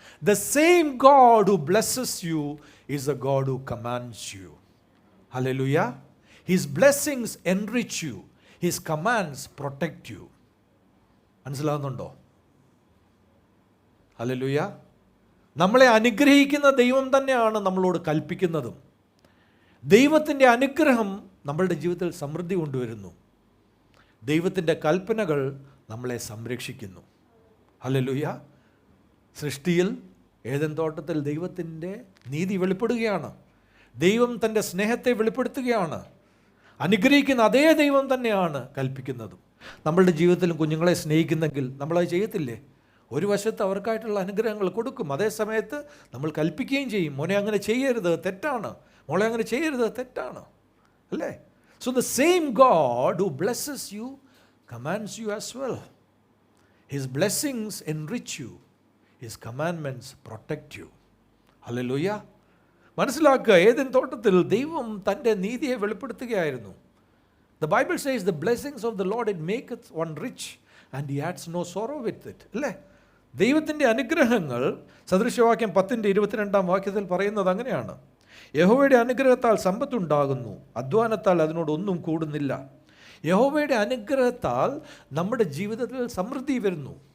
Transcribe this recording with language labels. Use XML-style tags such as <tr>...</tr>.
<en>The same God who blesses you is a God who commands you. Hallelujah. His blessings enrich you. His commands protect you.</en> <ml>മനസ്സിലാകുന്നുണ്ടോ? Hallelujah. നമ്മളെ അനുഗ്രഹിക്കുന്ന ദൈവം തന്നെയാണ് നമ്മളോട് കൽപ്പിക്കുന്നതും. ദൈവത്തിൻ്റെ അനുഗ്രഹം നമ്മളുടെ ജീവിതത്തിൽ സമൃദ്ധി കൊണ്ടുവരുന്നു. ദൈവത്തിൻ്റെ കൽപ്പനകൾ നമ്മളെ സംരക്ഷിക്കുന്നു. ഹല്ലേലൂയ. സൃഷ്ടിയിൽ ഏദൻ തോട്ടത്തിൽ ദൈവത്തിൻ്റെ നീതി വെളിപ്പെടുകയാണ്. ദൈവം തൻ്റെ സ്നേഹത്തെ വെളിപ്പെടുത്തുകയാണ്. അനുഗ്രഹിക്കുന്ന അതേ ദൈവം തന്നെയാണ് കൽപ്പിക്കുന്നതും. നമ്മളുടെ ജീവിതത്തിലും കുഞ്ഞുങ്ങളെ സ്നേഹിക്കുന്നെങ്കിൽ നമ്മളത് ചെയ്യത്തില്ലേ? ഒരു വശത്ത് അവർക്കായിട്ടുള്ള അനുഗ്രഹങ്ങൾ കൊടുക്കും, അതേ സമയത്ത് നമ്മൾ കൽപ്പിക്കുകയും ചെയ്യും. മോനെ അങ്ങനെ ചെയ്യരുത്, തെറ്റാണ്. മോളെ അങ്ങനെ ചെയ്യരുത്, തെറ്റാണ്. അല്ലേ?</ml> <en>So the same God who blesses you commands you as well. His blessings enrich you. His commandments protect you. Hallelujah.</en> <ml>മനസ്സിലാക്കുക, ഏദൻ തോട്ടത്തിൽ ദൈവം തൻ്റെ നീതിയെ വെളിപ്പെടുത്തുകയായിരുന്നു.</ml> <en>The Bible says the blessings of the Lord it maketh one rich and he adds no sorrow with it.</en> <ml>അല്ലേ? ദൈവത്തിൻ്റെ അനുഗ്രഹങ്ങൾ സദൃശവാക്യം 10:22 പറയുന്നത് അങ്ങനെയാണ്. യഹോവയുടെ അനുഗ്രഹത്താൽ സമ്പത്തുണ്ടാകുന്നു, അധ്വാനത്താൽ അതിനോടൊന്നും കൂടുന്നില്ല. യഹോവയുടെ അനുഗ്രഹത്താൽ നമ്മുടെ ജീവിതത്തിൽ സമൃദ്ധി വരുന്നു.</ml>